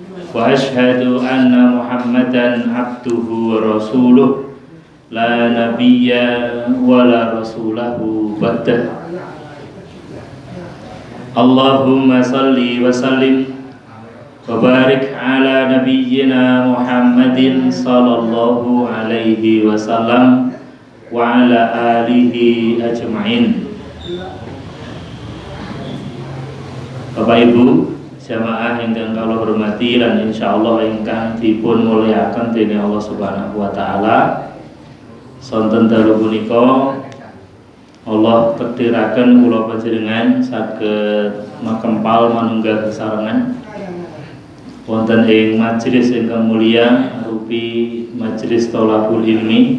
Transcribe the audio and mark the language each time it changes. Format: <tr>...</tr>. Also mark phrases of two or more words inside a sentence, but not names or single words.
<ar>وأشهد أن محمدا عبده ورسوله لا نبي ولا رسوله بعده اللهم صل وسلم وبارك على نبينا محمد صلى الله عليه وسلم وعلى آله أجمعين.</ar> <jv>Bapak Ibu jamaah ingkang kula hormati lan insyaallah ingkang dipun mulyakaken dening</jv> <ar>الله سبحانه وتعالى.</ar> <jv>Sonten dalu punika Allah takdiraken kula panjenengan saged makempal manunggal sesarengan wonten ing majelis ingkang mulia arupi majelis</jv> <ar>طلب العلم.</ar>